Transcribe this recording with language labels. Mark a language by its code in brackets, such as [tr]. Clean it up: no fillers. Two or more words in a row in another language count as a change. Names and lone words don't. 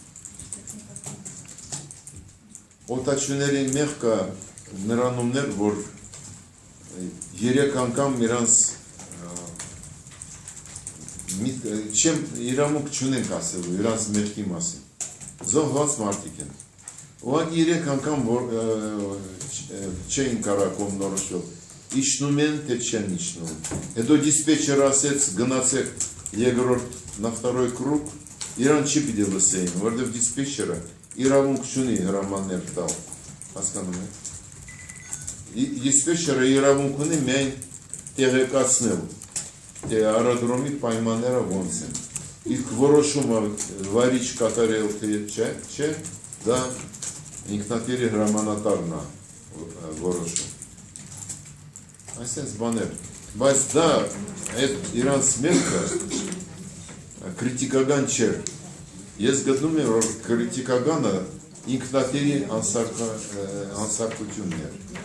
[hy] Օդաչուների մեղքը նրանումն էր, որ 3 անգամ իրանց չեմ իրավունք չունենք ասելու, իրանց մեղքի մասին։ Զոհված մարդիկ են։ Ուղղակի 3 անգամ չէին կարող կողմնորոշվել։ Իջնում են, թե չեն իջնում։ Հետո դիսպեչերը ասեց, գնացեք երկրորդ [ru] на второй круг, [hy] իրան չի պիտի լսեին, որովհետև դիսպեչերը իրավունք չունի հրամաններ տալ, հասկանում եք։ Դիսպեչերը իրավունք ունի միայն տեղեկացնել, թե առադրոմի պայմանները ոնց են։ Իսկ որոշումը վարիչ կատարել թե չէ, դա ինքնատիրի հրամանատարն է որոշում։ Այսպես բաներ, բայց դա իրանց մեղքը քրիտիկական չէր։ Ես գտնում եմ, որ քրիտիկականը ինքնատիրի անսարքությունն էր։